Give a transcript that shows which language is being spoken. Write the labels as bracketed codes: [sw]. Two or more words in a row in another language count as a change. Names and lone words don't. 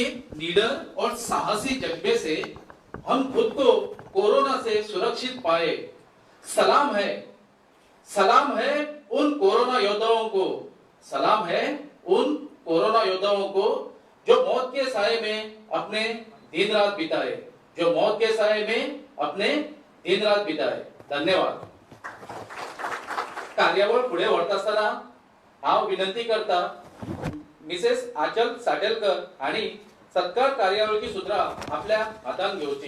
[hi] नीडर और साहसी जज्बे से हम खुद को कोरोना से सुरक्षित पाए, सलाम है उन कोरोना योद्धाओं को, सलाम है उन कोरोना योद्धाओं को जो मौत के साए में अपने दिन रात बिताए, जो मौत के साए में अपने दिन रात बिताए. धन्यवाद. [kok] कार्यावळ पुढे व्हरता आसतना हांव विनंती करता मिसेस आचल साटेलकर आणि सत्कार कार्यावळीची सुत्रा आपल्या हातान घेवची.